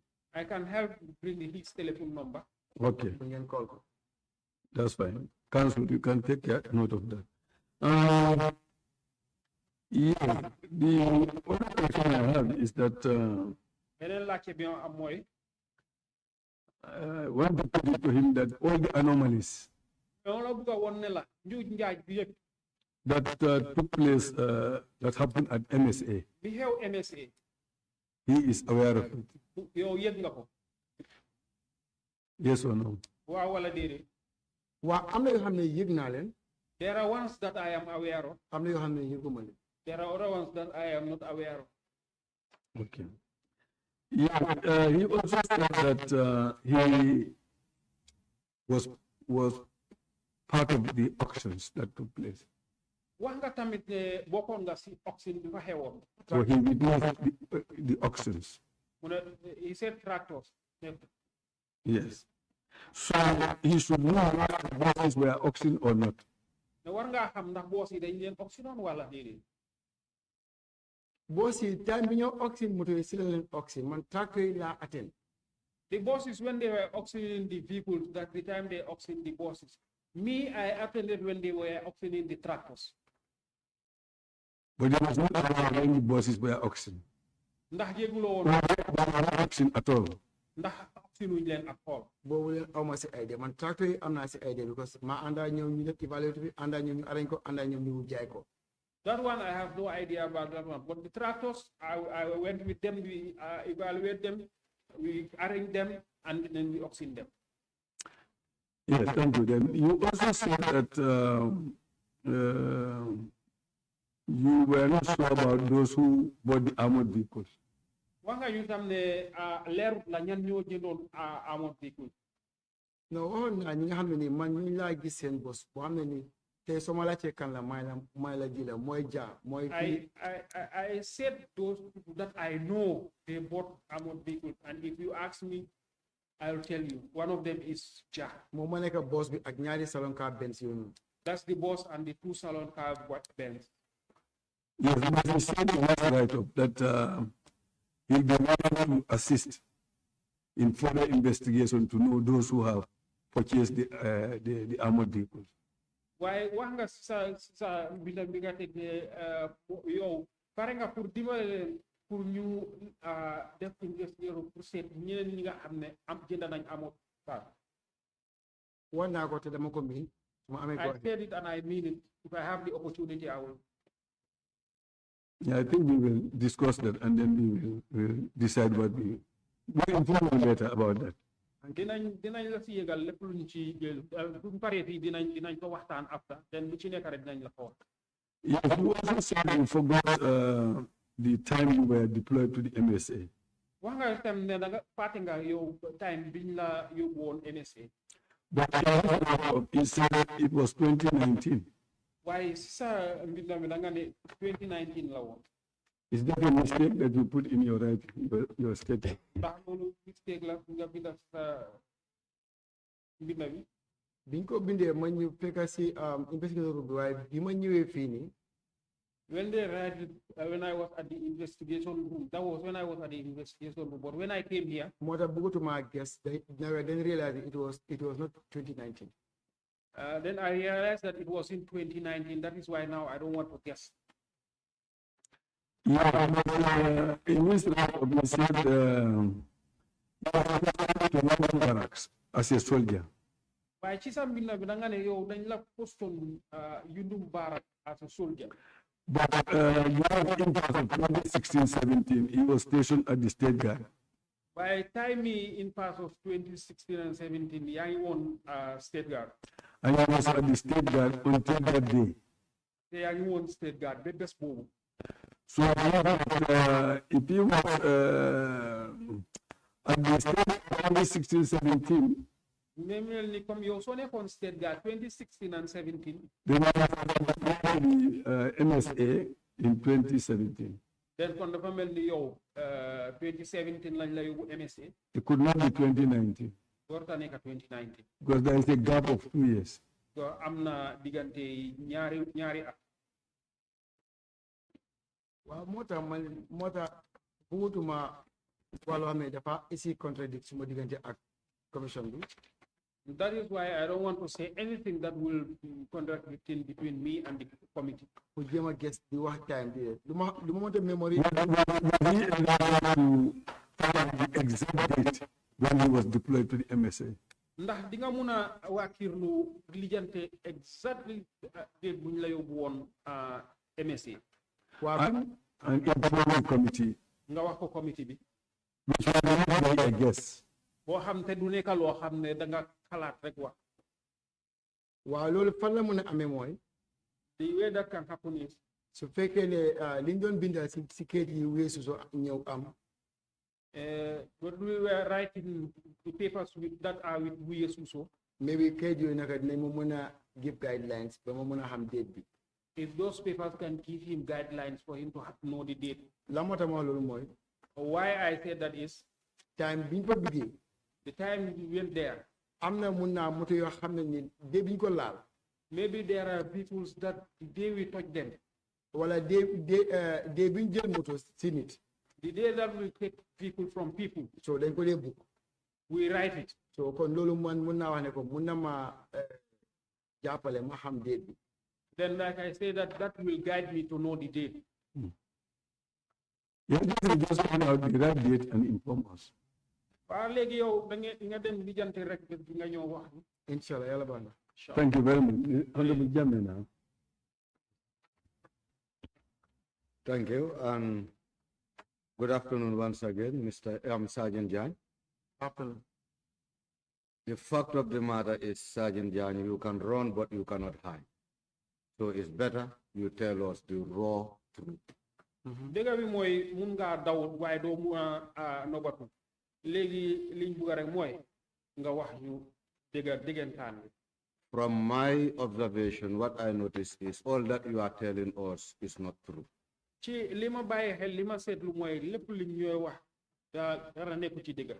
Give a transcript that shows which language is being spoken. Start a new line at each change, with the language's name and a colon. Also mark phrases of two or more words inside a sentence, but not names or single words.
English: I can help bring his telephone number. Okay.
Wolof: Pour ngeen call ko.
English: That's fine. Council, you can take note of that. Yeah, the other question I have is that
Wolof: Beneen laajte bi am mooy.
English: I want to put it to him that all the anomalies
Wolof: dama la bëgg a woon ne la njuuj njaaj bi yëpp
English: that took place, that happened at MSA,
Wolof: bi xew MSA.
English: he is aware of it.
Wolof: yow yëg nga ko.
English: Yes or no?
Wolof: waaw wala déedéet. Waa am na yoo xam ne yëg naa leen.
English: There are ones that I am aware of.
Wolof: Am na yoo xam ne yëguma leen.
English: There are other ones that I am not aware of. Okay. Yeah, he also said that he was part of the auctions that took place.
Wolof: wax nga tamit ne bokkoon nga si auction bi fa xewoon.
English: So he witnessed the auctions.
Wolof: mu ne
English: he said tractors. Yes. So he should know whether the bosses were auctioned or not.
Wolof: ne war ngaa xam ndax boos yi dañ leen auctionoon wala déedéet. Boss yi time bi ñoo auction moto yi si la leen auction man tractor yi laa attend.
English: The bosses, when they were auctioning the vehicles, that's the time they auctioned the bosses. Me, I attended when they were auctioning the tractors. But there was not allowed when the bosses were auctioned.
Wolof: Ndax yëguloo woon.
English: Not auction at all.
Wolof: Ndax auctionuñ leen ak xool. Boobu leen aw ma si idea man tractor yi am naa si idea because ma àndaa ñoom ñu def evaluate bi àndaa ñoom ñu arrange ko àndaa ñoom ñu jaay ko.
English: That one, I have no idea about that one. But the tractors, I went with them, we evaluate them, we arrange them, and then we auction them. Yes, thank you. Then you also said that you were not sure about those who bought the armored vehicles.
Wolof: wax nga ñu tam ne leerut la ñan ñoo jëndoon
English: armored vehicle.
Wolof: non waxoon naa ñi nga xam ne nii man ñu laa gis seen bos boo xam ne nii tey soo ma laajtee kan la may la ji la mooy mooy.
English: I said those people that I know they bought armored vehicles, and if you ask me, I'll tell you. One of them is Ja.
Wolof: moom ma nekk boss bi ak ñaari
English: salon car
Wolof: Benz yooyu.
English: That's the boss and the 2 salon car Benz. Yes, but he said in last write-up that he'll be willing to assist in further investigation to know those who have purchased the armored vehicles.
Wolof: Waaye wax nga sa mbindam bi nga teg ne yow pare nga pour dimbale leen pour ñu def investigation pour seet ñeneen ñi nga xam ne jënd nañ amoon car. wax naa ko te dama ko miin.
English: I said it and I mean it. If I have the opportunity, I will. Yeah, I think we will discuss that and then we will decide what we inform you later about that.
Wolof: dinañ la si yëgal lépp luñ ci jël bu paree fii dinañ ko waxtaan
English: after then
Wolof: lu ci nekk rek dinañ la ko wax.
English: Yes, you also said you forgot the time you were deployed to the MSA.
Wolof: wax nga tam ne da nga fàtte nga yow time biñ la yóbbu woon MSA.
English: But he said it was 2019.
Wolof: Waaye si sa mbindam bi da nga ne 2019 la woon.
English: Is that a mistake that you put in your your statement?
Wolof: ndax loolu mistake la nga binda sa mbinda bi. biñ ko bindee ma ñu fekk si investigateur bi waaye bi ma ñëwee fii nii.
English: When they write it, when I was at the investigation room, that was when I was at the investigation room. But when I came here,
Wolof: moo tax bëggatuma
English: guess never then realize it was not 2019. Then I realized that it was in 2019. That is why now I don't want to guess. Yeah, but in this report, you said to London barracks as a soldier.
Wolof: Waaye ci sa mbinda bi da nga ne yow dañ la postoon Yundum Barak
English: as a soldier. But in 2016-17, he was stationed at the State Guard. By time in past of 2016 and 17,
Wolof: yaa ngi woon State Guard.
English: And he was at the State Guard until that day.
Wolof: Te yaa ngi woon State Guard ba bés boobu.
English: So if he was at the State Guard 2016-17,
Wolof: mel ni comme yow soo nekkoon State Guard 2016 and 17.
English: They were the MSA in 2017.
Wolof: Then kon dafa mel ni yow 2017 lañ la yóbbu MSA.
English: It could not be 2019.
Wolof: Warta nekk 2019.
English: Because there is a gap of 2 years.
Wolof: So am na diggante ñaari at. waaw moo tax bëggatuma wàllu xam ne dafa isi contradict suma diggante ak commission bi.
English: That is why I don't want to say anything that will contradict between me and the committee.
Wolof: Pour jéem a guess di wax time bi lu ma mënta memory.
English: To the exact date when he was deployed to the MSA.
Wolof: Ndax di nga mun a waakirlu lijjante
English: exactly date
Wolof: buñ la yóbbu woon MSA.
English: And inform the committee.
Wolof: Nga wax ko committee bi.
English: Which was not a guess.
Wolof: Boo xam te du nekk loo xam ne da nga xalaat rek wax. waaw loolu fan la mën a amee mooy.
English: The way that can happen is.
Wolof: su fekkee ne liñ doon bindal si kayit yi weesu soo ñëw am.
English: But we were writing the papers that are with weesu so.
Wolof: Maybe kayit yooyu naka dinañ ma mën a
English: give guidelines
Wolof: ba ma mën a xam date bi.
English: If those papers can give him guidelines for him to know the date.
Wolof: la moo tax ma loolu mooy.
English: Why I said that is.
Wolof: time biñ ko biggee.
English: The time we went there.
Wolof: am na mun naa moto yoo xam ne ni dee biñ ko laal.
English: Maybe there are vehicles that the day we touch them.
Wolof: wala dee biñ jël moto si nit.
English: The day that we take vehicle from people.
Wolof: so dañ ko dee book.
English: We write it.
Wolof: so kon loolu man mun naa wax ne ko mun na ma jàppale ma xam date bi.
English: Then like I say that will guide me to know the date. Yeah, just find out the right date and inform us.
Wolof: waaw léegi yow da nga dem lijjante rek nga ñëw wax. Inshallah yàlla baax na.
English: Thank you very much. Honorable Jagne now. Thank you, and good afternoon once again, Mr. Sergeant Jagne. Afternoon. The fact of the matter is, Sergeant Jagne, you can run, but you cannot hide. So it's better you tell us the raw truth.
Wolof: dëgg bi mooy mun ngaa daw waaye doo mun a nobatu léegi liñ bugg rek mooy nga wax ñu dëggantaan bi.
English: From my observation, what I notice is all that you are telling us is not true.
Wolof: ci li ma bàyyi xel li ma seetlu mooy lépp liñ ñooy wax dara nekku ci dëgg.